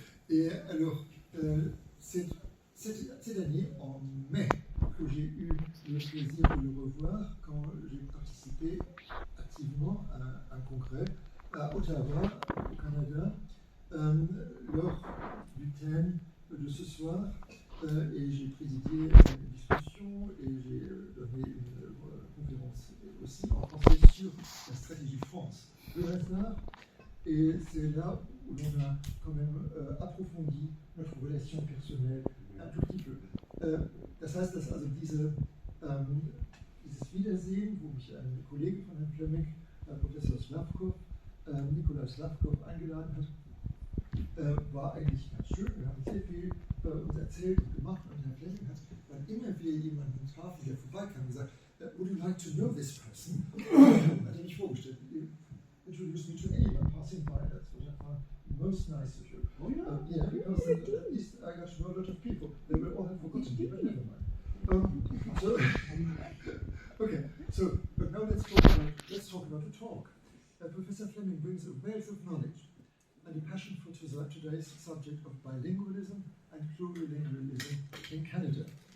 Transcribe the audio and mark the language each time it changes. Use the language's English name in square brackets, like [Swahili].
[French] Et alors, cette année, en mai, que j'ai eu le plaisir de le revoir quand j'ai participé activement à un congrès à Ottawa, au Canada, lors du thème de ce soir, et j'ai présidé une discussion et j'ai donné une conférence aussi en français sur la stratégie France de Saar. Et c'est là où l'on a quand même approfondi notre relation personnelle un tout petit peu. [German] Das heißt, dass also dieses Wiedersehen, wo mich ein Kollege von Herrn Fleming, Professor Slavkov, Nikolaus Slavkov, eingeladen hat, war eigentlich ganz schön. Wir haben sehr viel uns erzählt und gemacht und Herr Fleming hat, wann immer wir jemanden trafen, der vorbeikam, gesagt, [English] would you like to know this person? [German] Hat er mich vorgestellt. [English] Introduce me to anyone passing by. That's what I found most nice of you. Oh, yeah. Yeah, because at least I got to know a lot of people. They will all have forgotten me, but never mind. Okay. So, but now let's talk about the talk. Professor Fleming brings a wealth of knowledge and a passion for today's subject of bilingualism and plurilingualism in Canada.